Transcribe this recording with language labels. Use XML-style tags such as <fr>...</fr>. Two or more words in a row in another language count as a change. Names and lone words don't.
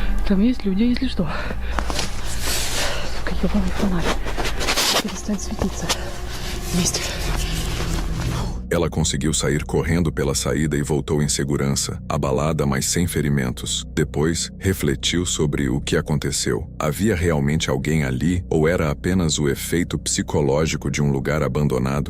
<ru>Там есть люди, если что. Сука, ебаный фонарь. Перестань светиться. Вместе.</ru> <pt>Ela conseguiu sair correndo pela saída e voltou em segurança, abalada, mas sem ferimentos. Depois, refletiu sobre o que aconteceu. Havia realmente alguém ali ou era apenas o efeito psicológico de um lugar abandonado?</pt>